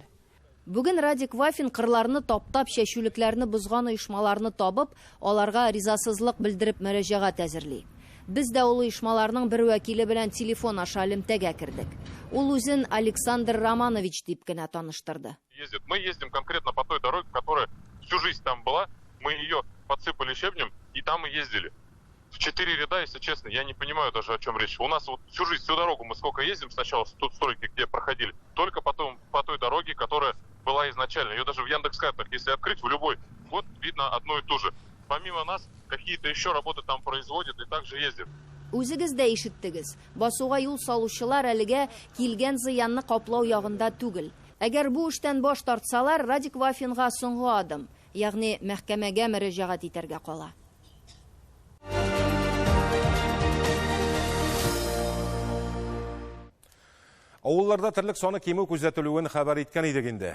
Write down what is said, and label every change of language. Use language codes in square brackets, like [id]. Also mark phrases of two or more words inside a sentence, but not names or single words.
[tt] Бүген Радик Вафин кырларны таптап, чәчүлекләрне бозган оешмаларны табып, аларга ризасызлык белдереп мөрәҗәгать әзерли. Biz de ул оешмаларның бер вәкиле белән телефон аша элемтәгә кердек. Ул үзен Александр Романович дип кенә таныштырды. [ru] Мы ездим конкретно по той дороге, которая всю жизнь там была. Мы ее подсыпали щебнем и там и ездили. В 4 ряда, если честно, я не понимаю даже, о чем речь. У нас вот всю жизнь, всю дорогу мы сколько ездим, сначала тут стройки, где проходили, только потом по той дороге, которая была изначально. Ее даже в Яндекс.Картах, если открыть, в любой, вот видно одно и то же. Помимо нас, какие-то еще работы там производят и также ездят. [tt] Үзегез дә ишеттегез. Басуга юл салучылар әлегә килгән зыянны каплау ягында түгел. Әгәр бу эштән баш тартсалар, Радик Вафинга соңгы адым, ягъни мәхкәмәгә мөрәҗәгать итәргә кала. Авылларда терлек саны кимү күзәтелүен хәбәр иткән идек инде.